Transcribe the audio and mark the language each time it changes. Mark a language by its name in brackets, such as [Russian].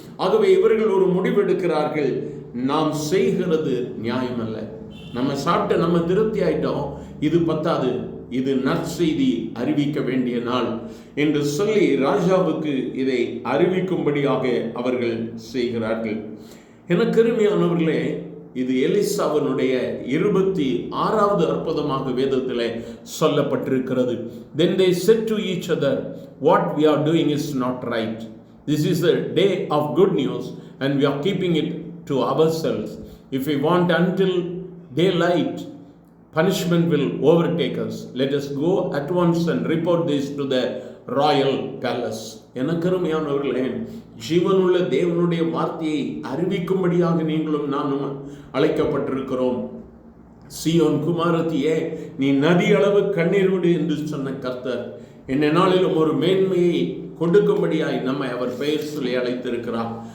[Tamil] ஆகவே இவர்கள் ஒரு முடிவெடுக்கிறார்கள், நாம் செய்கிறது நியாயமல்ல, நம்ம சாப்பிட்டு நம்ம திருப்தி ஆயிட்டோம், இது பத்தாது, இது நற்செய்தி அறிவிக்க வேண்டிய நாள் என்று சொல்லி ராஜாவுக்கு இதை அறிவிக்கும்படியாக அவர்கள் செய்கிறார்கள். எனக்கு அருமையானவர்களே, இது எலிசாவினுடைய 26வது அற்புதமாக வேதத்தில் சொல்லப்பட்டிருக்கிறது. [English] Then they said to each other, what we are doing is not right. This is a day of good news and we are keeping it to ourselves. If we want until daylight, punishment will overtake us. Let us go at once and report this to the royal palace. [Tamil] எனக்கருமையானவர்களே, ஜீவனுள்ள தேவனுடைய வார்த்தையை அறிவிக்கும்படியாக நீங்களும் நானும் அழைக்கப்பட்டிருக்கிறோம். சீயோன் குமாரத்தியே, நீ நதி அளவு கண்ணீர் விடு என்று சொன்ன கர்த்தர் என்ன நாளிலும் ஒரு மேன்மையை கொடுக்கும்படியாய் நம்மை அவர் பெயர் சொல்லி அழைத்திருக்கிறார்.